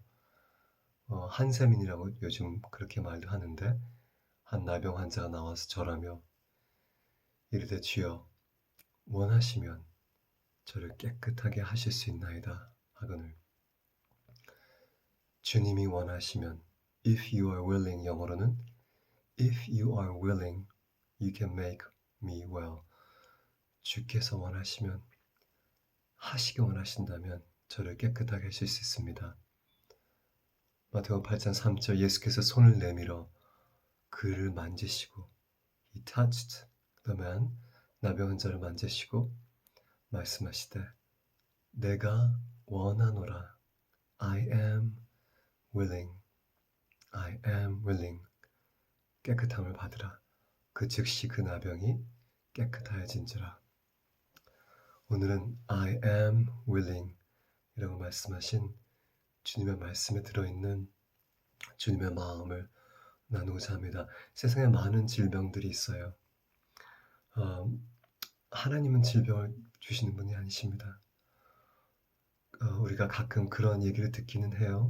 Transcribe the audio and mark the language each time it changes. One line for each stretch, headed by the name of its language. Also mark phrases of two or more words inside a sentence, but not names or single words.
Korean: 한세민이라고 요즘 그렇게 말도 하는데, 한 나병 환자가 나와서 절하며 이르되 주여 원하시면 저를 깨끗하게 하실 수 있나이다 하거늘. 주님이 원하시면,
English: if you are willing,
Korean: 영어로는
English: if you are willing you can make me well.
Korean: 주께서 원하시면, 하시기 원하신다면 저를 깨끗하게 하실 수 있습니다. 마태복음 8장 3절, 예수께서 손을 내밀어 그를 만지시고,
English: he touched the man,
Korean: 나병 환자를 만지시고 말씀하시되 내가 원하노라.
English: I am willing. I am willing.
Korean: 깨끗함을 받으라. 그 즉시 그 나병이 깨끗하여진지라. 오늘은
English: I am willing
Korean: 이라고 말씀하신 주님의 말씀에 들어있는 주님의 마음을 나누고자 합니다. 세상에 많은 질병들이 있어요. 하나님은 질병을 주시는 분이 아니십니다. 우리가 가끔 그런 얘기를 듣기는 해요.